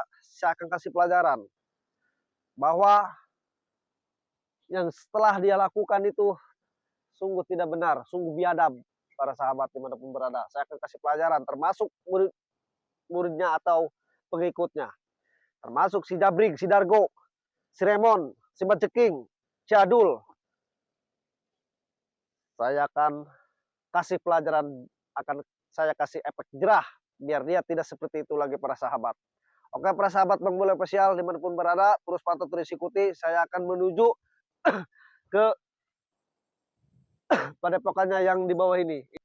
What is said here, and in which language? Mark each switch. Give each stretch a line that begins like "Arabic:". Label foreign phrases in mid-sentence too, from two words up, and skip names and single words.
Indonesian: Saya akan kasih pelajaran bahwa yang setelah dia lakukan itu sungguh tidak benar, sungguh biadab para sahabat dimanapun berada. Saya akan kasih pelajaran, termasuk muridnya atau pengikutnya, termasuk si Jabrig, si Dargo, si Remon, si Baceking, si Adul. Saya akan kasih pelajaran, akan saya kasih efek jerah biar dia tidak seperti itu lagi para sahabat. Oke para sahabat Bang Bule official dimanapun berada, terus pantau terus ikuti. Saya akan menuju ke padepokannya yang di bawah ini.